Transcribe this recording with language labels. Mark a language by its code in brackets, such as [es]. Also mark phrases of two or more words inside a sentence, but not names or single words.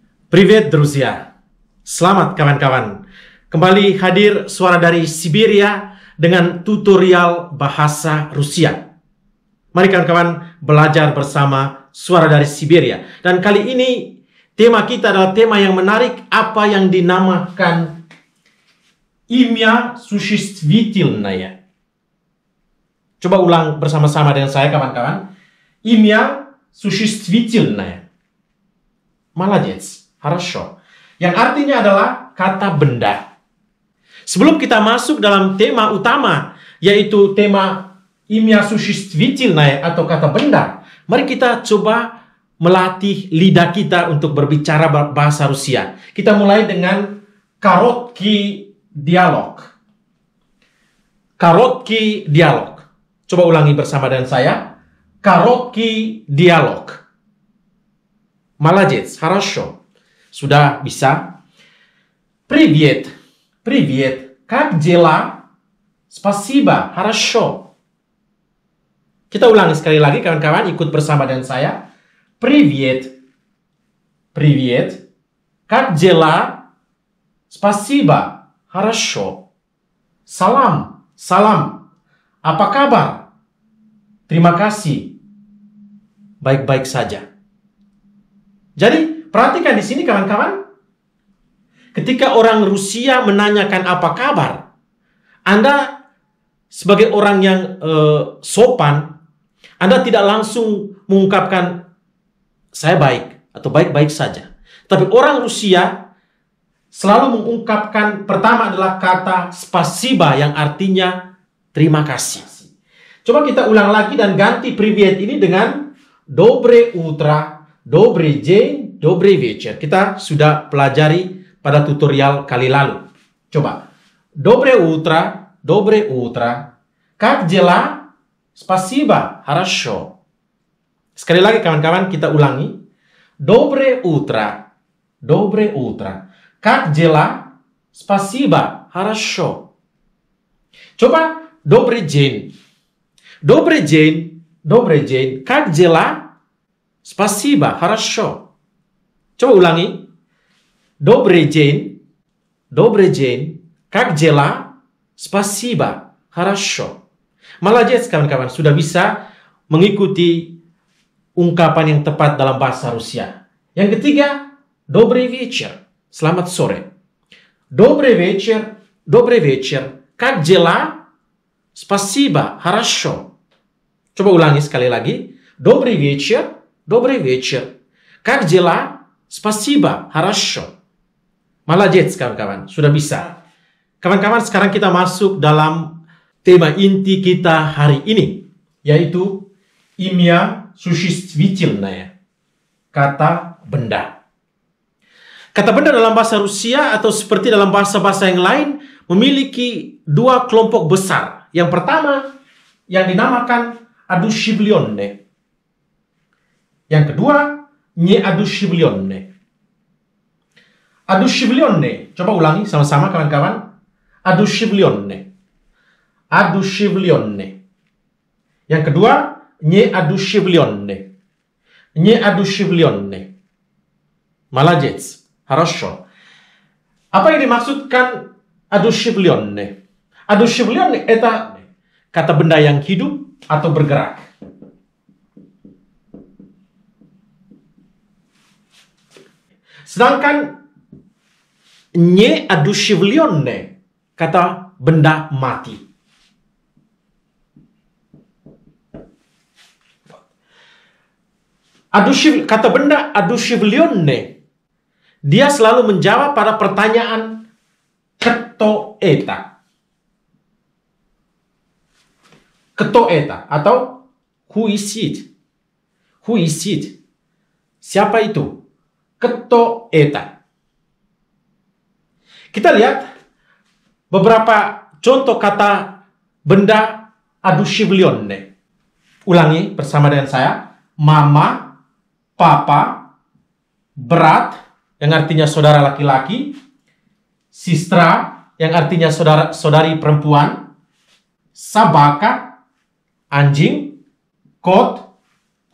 [ru] Privet, друзья. [id] Selamat kawan-kawan. Kembali hadir suara dari Siberia dengan tutorial bahasa Rusia. Mari kawan-kawan belajar bersama suara dari Siberia. Dan kali ini tema kita adalah tema yang menarik, apa yang dinamakan [ru] имя существительное. [id] Coba ulang bersama-sama dengan saya kawan-kawan. [ru] Imya существительное. Молодец. Хорошо. [id] Yang artinya adalah kata benda. Sebelum kita masuk dalam tema utama, yaitu tema [ru] имя существительное [id] atau kata benda, mari kita coba melatih lidah kita untuk berbicara bahasa Rusia. Kita mulai dengan kороткий dialog. [ru] Короткий диалог. [id] Coba ulangi bersama dengan saya. [ru] Короткий диалог. Молодец. Хорошо. [id] Sudah bisa? [ru] Привет. Привет. Как дела? Спасибо. Хорошо. [id] Kita ulangi sekali lagi kawan-kawan, ikut bersama dengan saya. [ru] Привет. Привет. Как дела? Спасибо. Хорошо. [id] Salam. Salam. Apa kabar? Terima kasih. Baik-baik saja. Jadi, perhatikan di sini kawan-kawan. Ketika orang Rusia menanyakan apa kabar, Anda sebagai orang yang sopan, Anda tidak langsung mengungkapkan saya baik atau baik-baik saja. Tapi orang Rusia selalu mengungkapkan pertama adalah kata spasiba yang artinya terima kasih. Coba kita ulang lagi dan ganti privet ini dengan [ru] доброе утро. [id] Добрый день, добрый вечер. Kita sudah pelajari pada tutorial kali lalu. Coba. [ru] Доброе утро, доброе утро. Как дела? Спасибо, хорошо. [id] Sekali lagi kawan-kawan, kita ulangi. [ru] Доброе утро, доброе утро. Как дела? Спасибо, хорошо. [id] Coba. [ru] Добрый день. Добрый день, добрый день. Как дела? Спасибо, хорошо. [id] Coba ulangi. [ru] Добрый день. Добрый день. Как дела? Спасибо, хорошо. Молодец, [id] kawan-kawan. Sudah bisa mengikuti ungkapan yang tepat dalam bahasa Rusia. Yang ketiga, [ru] добрый вечер. [id] Selamat sore. [ru] Добрый вечер. Добрый вечер. Как дела? Спасибо, хорошо. [id] Coba ulangi sekali lagi. [ru] Добрый вечер. Добрый вечер. Как дела? Спасибо. Хорошо. Молодец, [id] kawan-kawan. Sudah bisa. Kawan-kawan, sekarang kita masuk dalam tema inti kita hari ini, yaitu [ru] имя существительное. [id] Kata benda. Kata benda dalam bahasa Rusia atau seperti dalam bahasa-bahasa yang lain memiliki dua kelompok besar. Yang pertama yang dinamakan одушевленные. Yang kedua, [ru] неодушевленные. Одушевленные. [id] Coba ulangi sama-sama kawan-kawan. [ru] Одушевленные. Одушевленные. [id] Yang kedua, [ru] неодушевленные. Неодушевленные. Молодец. Хорошо. [id] Apa yang dimaksudkan одушевленные? Одушевленные itu kata benda yang hidup atau bergerak. Sedangkan неодушевленные kata benda mati. Kata benda одушевленные, dia selalu menjawab pada pertanyaan [ru] кто это? Кто это? [id] Atau [en] who is it? Who is it? [id] Siapa itu? [ru] Кто это? [id] Kita lihat beberapa contoh kata benda одушевленные. Ulangi bersama dengan saya. Mama, papa, brat, yang artinya saudara laki-laki, sistra, yang artinya saudari perempuan, sabaka, anjing, kot, kucing.